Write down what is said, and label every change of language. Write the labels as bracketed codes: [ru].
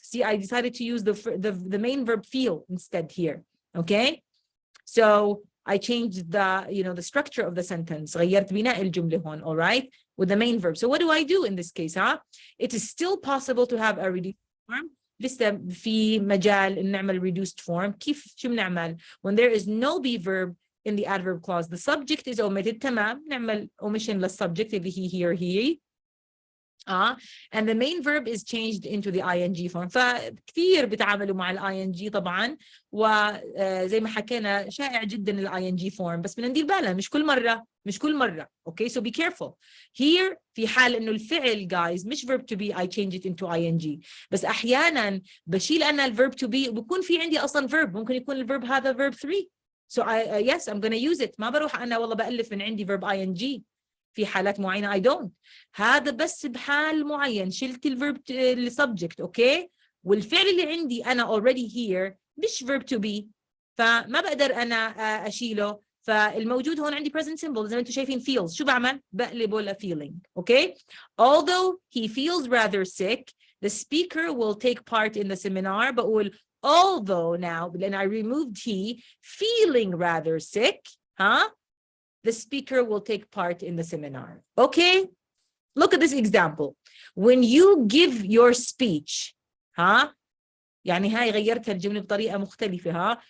[en] See, I decided to use the main verb feel instead here. Okay, so I changed the structure of the sentence. [ar] غيرت بناء الجملة هون, [en] all right, with the main verb. So what do I do in this case? It is still possible to have a reduced form. [ar] لسه في مجال نعمل reduced form. كيف شو بنعمل? [en] When there is no be verb in the adverb clause, the subject is omitted. [ar] تمام, نعمل omission للsubject اللي he or he. [en] And the main verb is changed into the ing form. [ar] فكثير بتعاملوا مع ing طبعا, وزي ما حكينا شائع جدا ing form, بس بندير بالنا مش كل مرة. [en] Okay, so be careful. Here [ar] في حال انه الفعل [en] guys مش verb to be, I change it into ing. [ar] بس احيانا بشيل انا الverb to be وبكون في عندي اصلا verb, ممكن يكون الverb هذا verb 3. [en] So yes, I'm going to use it. [ar] ما بروح انا والله بألف من عندي verb ing. في حالات معينة [en] I don't. [ar] هذا بس بحال معين شلت الverb subject. okay, والفعل اللي عندي أنا already here مش verb to be, فما بقدر أنا أشيله. فالموجود هون عندي present simple زي ما أنتم شايفين feels. شو بعمل؟ بقلبه ل feeling. [en] okay, although he feels rather sick, the speaker will take part in the seminar. بقول although now, then I removed he, feeling rather sick, the speaker will take part in the seminar. Okay, look at this example. When you give your speech, [ar] يعني هاي غيرتها الجملة بطريقة مختلفة.